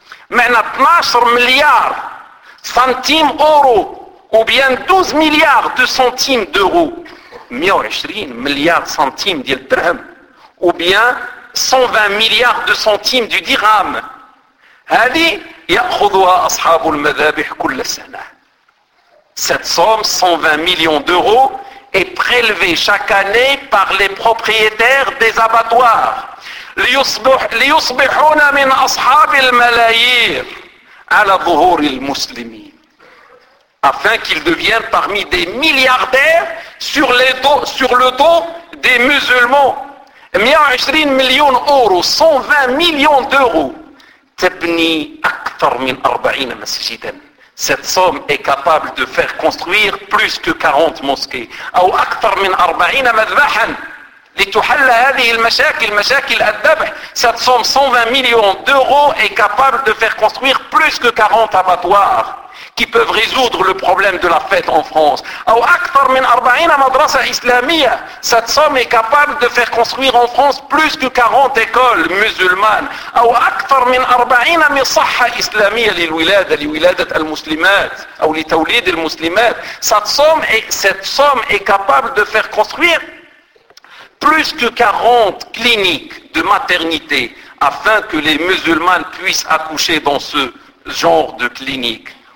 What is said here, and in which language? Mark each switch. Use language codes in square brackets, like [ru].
[fr] Mais 12 milliards centimes euros, ou bien 12 milliards de centimes d'euros. 120 milliards centimes du dirham ou bien 120 milliards de centimes du dirham. [ar] Hadi ياخذها اصحاب المذابح كل سنه. [fr] Cette somme 120 millions d'euros est prélevée chaque année par les propriétaires des abattoirs. [ar] ليصبحون من اصحاب الملايير على ظهور المسلمين. [fr] Afin qu'ils deviennent parmi des milliardaires sur le dos des musulmans. 120 millions d'euros, 120 millions d'euros. [ar] تبني أكثر من 40 مسجدا. [fr] Cette somme est capable de faire construire plus que 40 mosquées. [ar] أو أكثر من 40 مذبحا. لتحل هذه المشاكل, مشاكل الذبح. [fr] Cette somme, 120 millions d'euros, est capable de faire construire plus que 40 abattoirs. Qui peuvent résoudre le problème de la fête en France. [ar] Ou أكثر من 40 مدرسة إسلامية. [fr] Cette somme est capable de faire construire en France plus que 40 écoles musulmanes. [ar] Ou أكثر من 40 مصحة إسلامية للولادة, لولادة المسلمات, ou لتوليد المسلمات. [fr] Cette somme est capable de faire construire plus que 40 cliniques de maternité. afin que les musulmanes puissent accoucher dans ce genre de clinique.